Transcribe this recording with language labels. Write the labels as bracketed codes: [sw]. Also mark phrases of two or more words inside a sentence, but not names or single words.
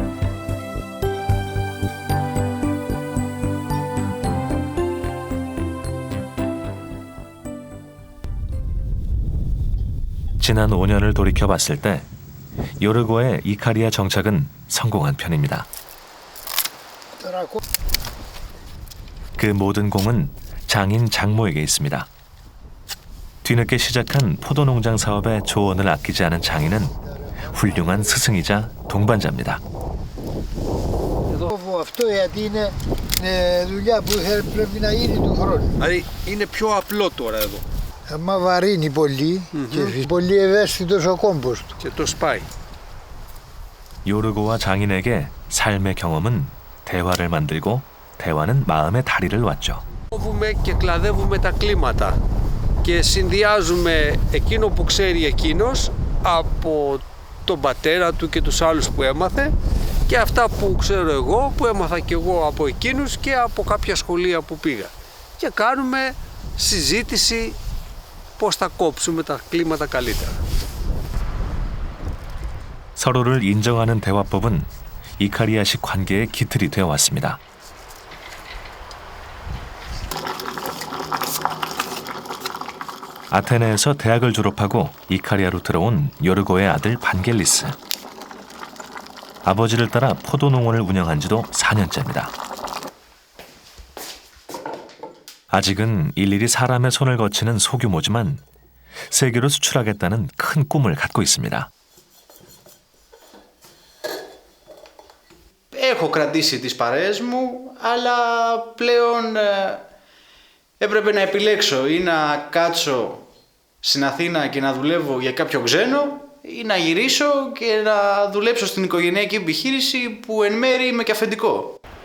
[ko] 지난 5년을 돌이켜봤을 때 요르고의 이카리아 정착은 성공한 편입니다. 그 모든 공은 장인 장모에게 있습니다. 뒤늦게 시작한 포도농장 사업에 조언을 아끼지 않은 장인은 훌륭한 스승이자 동반자입니다. [el] Αυτό γιατί είναι δουλειά που πρέπει να γίνει του χρόνου. Δηλαδή είναι πιο απλό τώρα εδώ. Άμα βαρύνει πολύ και πολύ ευαίσθητος ο κόμπος του. Και το σπάει. [ko] 요르고와 장인에게 삶의 경험은 대화를 만들고 대화는 마음의 다리를 놨죠. [el] Κόβουμε και κλαδεύουμε τα κλίματα και συνδυάζουμε εκείνο που ξέρει εκείνος από τον πατέρα του και τους άλλους που έμαθε και αυτά που ξέρω εγώ, που έμαθα και εγώ από εκείνους και από κάποια σχολεία που πήγα. Και κάνουμε συζήτηση πώς θα κόψουμε τα κλίματα καλύτερα. [ko] 서로를 인정하는 대화법은 이카리아식 관계의 기틀이 되어 왔습니다. 아테네에서 대학을 졸업하고 이카리아로 들어온 요르고의 아들 반겔리스. 아버지를 따라 포도농원을 운영한 지도 4년째입니다. 아직은 일일이 사람의 손을 거치는 소규모지만 세계로 수출하겠다는 큰 꿈을 갖고 있습니다. [el] Έχω κρατήσει τις παρέες μου, αλλά πλέον έπρεπε να επιλέξω ή να κάτσω στην Αθήνα και να δουλεύω για κάποιο ξένο ή να γυρίσω και να δουλέψω στην οικογενειακή επιχείρηση που εν μέρει είμαι και αφεντικό.